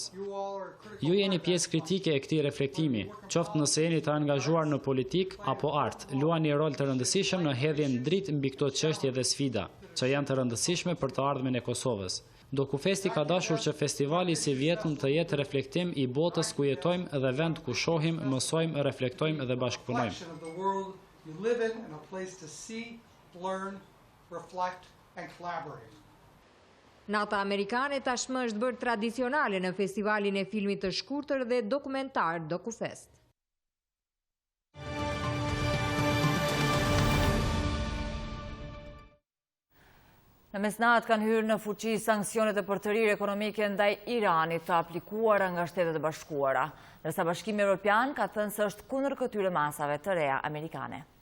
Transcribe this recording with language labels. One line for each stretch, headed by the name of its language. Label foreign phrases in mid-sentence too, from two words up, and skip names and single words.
Albanian: Ju jeni pjesë kritike e këtij reflektimi, qoftë nëse jeni të angazhuar në politik apo art, luani rol të rëndësishëm në hedhjen dritë mbi këto çështje dhe sfida, që janë të rëndësishme për të ardhmen e Kosovës. DokuFesti ka dashur që festivali si vjetëm të jetë reflektim i botës ku jetojmë dhe vend ku shohim, mësojmë, reflektojmë dhe bashkëpunojmë.
English: You live in and a place to see, learn, reflect and collaborate.
Albanian: Nata amerikane tashmë është bërë tradicionale në festivalin e filmit të shkurtër dhe dokumentar DokuFest. Në mesnatë kanë hyrë në fuqi sanksionet e përtërirë ekonomike ndaj Iranit të aplikuara nga Shtetet e Bashkuara, ndërsa Bashkimi Evropian ka thënë se është kundër këtyre masave të reja amerikane.